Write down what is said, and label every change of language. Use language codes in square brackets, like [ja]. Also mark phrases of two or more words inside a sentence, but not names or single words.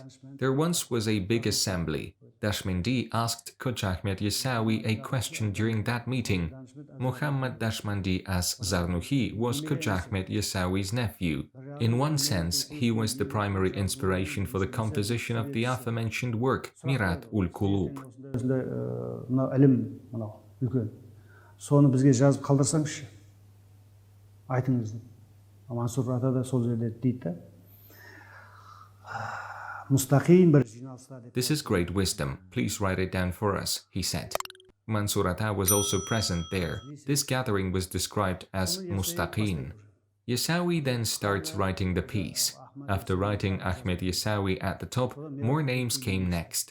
[en] There once was a big assembly. Dashmendi asked Khoja Ahmet Yassawi a question during that meeting. Muhammad Dashmendi as Zarnuhi was Khoja Ahmet Yassawi's nephew. In one sense, he was the primary inspiration for the composition of the aforementioned work, Mirat ul-Qulub. [kk] соны бізге жазып қалдырсаңызшы, айтыңыз деп. Мансур ата да сол жерде дейді да. Мұстақим бір жиналыста деп. [en] This is great wisdom. Please write it down for us, he said. Mansur Ata was also present there. This gathering was described as Mustaqin. Yassawi then starts writing the piece. After writing Ahmed Yassawi at the top, more names came next.